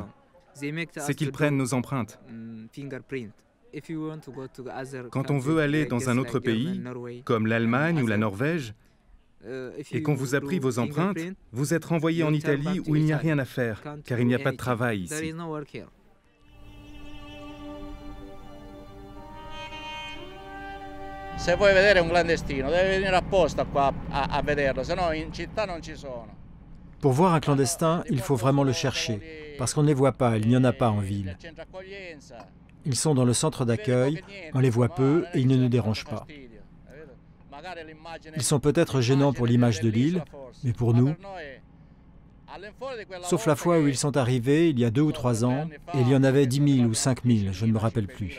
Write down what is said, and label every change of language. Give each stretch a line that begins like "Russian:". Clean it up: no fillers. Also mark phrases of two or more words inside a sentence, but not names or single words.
French: C'est qu'ils prennent nos empreintes. Quand on veut aller dans un autre pays, comme l'Allemagne ou la Norvège, et qu'on vous a pris vos empreintes, vous êtes renvoyé en Italie où il n'y a rien à faire, car il n'y a pas de travail ici.
Italian: Se vuoi vedere un clandestino, devi venire apposta qua a vederlo, se no in città non ci sono.
French: Pour voir un clandestin, il faut vraiment le chercher, parce qu'on ne les voit pas, il n'y en a pas en ville. Ils sont dans le centre d'accueil, on les voit peu et ils ne nous dérangent pas. Ils sont peut-être gênants pour l'image de l'île, mais pour nous, sauf la fois où ils sont arrivés, il y a 2 ou 3 ans, et il y en avait 10 000 ou 5 000, je ne me rappelle plus.